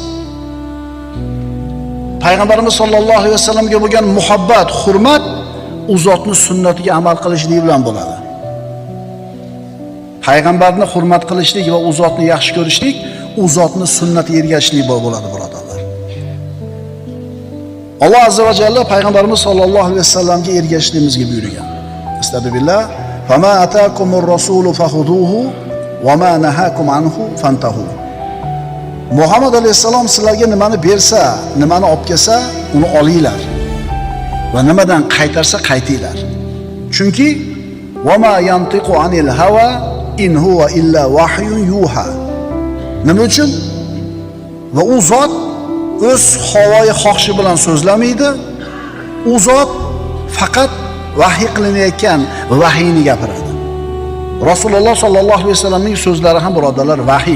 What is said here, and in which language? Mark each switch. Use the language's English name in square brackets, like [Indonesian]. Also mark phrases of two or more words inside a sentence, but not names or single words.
[Uzbek] Payg'ambarimiz sollallohu alayhi vasallamga bo'lgan muhabbat, hurmat u zotning sunnatiga amal qilishlik bilan bo'ladi. Payg'ambarni hurmat qilishlik va u zotni yaxshi ko'rishlik u zotning sunnatiga ergashishlik bo'ladi, birodarlar. Alloh azza va jalla payg'ambarimiz sollallohu alayhi vasallamga ergashishligimizga buyurgan. Astagfirullah. [Arabic] فَمَا آتَاكُمُ الرَّسُولُ فَخُذُوهُ وَمَا نَهَاكُمْ عَنْهُ فَانْتَهُوا. [Uzbek] Muhammad alayhissalom sizlarga nimani bersa, nimani olib kelsa, uni olinglar. Va nimadan qaytarsa qaytinglar. [Arabic] Chunki وَمَا يَنْطِقُ عَنِ الْهَوَى إِنْ هُوَ إِلَّا وَحْيٌ يُوحَى. [Uzbek] Nima uchun? Va u zot o'z havoyi xohishi bilan so'zlamaydi. U zot faqat vahiy qilinayotgan vahiyni gapiradi. Rasululloh sollallohu alayhi vasallamning so'zlari ham birodarlar vahiy.